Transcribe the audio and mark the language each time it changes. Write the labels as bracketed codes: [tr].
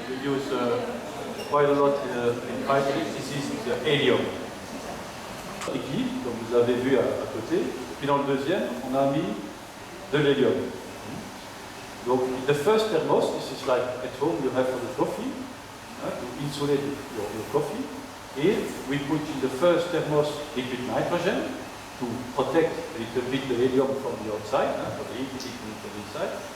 [en] We use quite a lot in cryogenics. This is the helium. [fr] Liquide, comme vous avez vu à côté. Puis dans le deuxième, on a mis de l'hélium. [en] Donc, the first thermos, this is like at home you have for the coffee, to insulate your coffee. Here we put in the first thermos liquid nitrogen to protect a little bit the helium from the outside, for the heat from the inside.